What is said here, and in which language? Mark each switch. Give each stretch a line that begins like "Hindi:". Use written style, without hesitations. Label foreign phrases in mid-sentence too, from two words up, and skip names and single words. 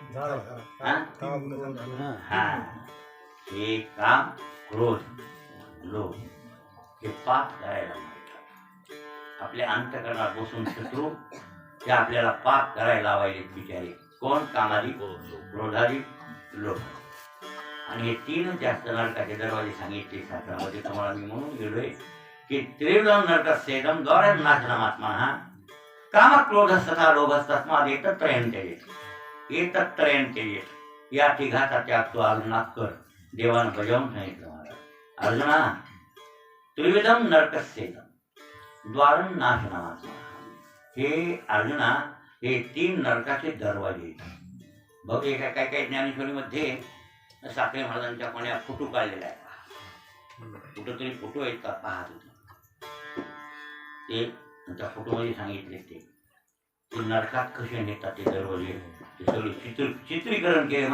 Marathi: हा हे काम, क्रोध, लोभ हे पाप करायला लावणारे आपल्या अंतःकरणात बसून शत्रू ते आपल्याला पाप करायला लावायचे बिचारे। कोण? कामादी, क्रोधादी, लोभ। आणि हे 3 जास्त नरकाचे दरवाजे सांगितले शास्त्रामध्ये तुम्हाला मी म्हणून गेलोय की
Sanskrit: त्रिविधम नरकस्येदम द्वारा नाशनमात्मनः काम क्रोधस्तथा लोभस्तस्माद् एतत्त्रयं त्यजेत्। एतत्त्रयं त्यजेत्
Marathi: या तिघाचा त्याग तो अर्जुना कर, देवानं बजावून सांगितलं महाराज।
Sanskrit: अर्जुना त्रिविधम नरकस्येदम द्वारं नाशनमात्मनः,
Marathi: हे अर्जुना हे 3 नरकाचे दरवाजे। बघ एका काय काय ज्ञानेश्वरीमध्ये साखरे महाराजांच्या कोण्या फोटो काढलेला आहे, कुठं तरी फोटो आहेत का पाहत होते ते त्या फोटोमध्ये सांगितले ते नरकात कसे नेतात ते दरवाजे ते सगळे चित्रीकरण केले म्हणा।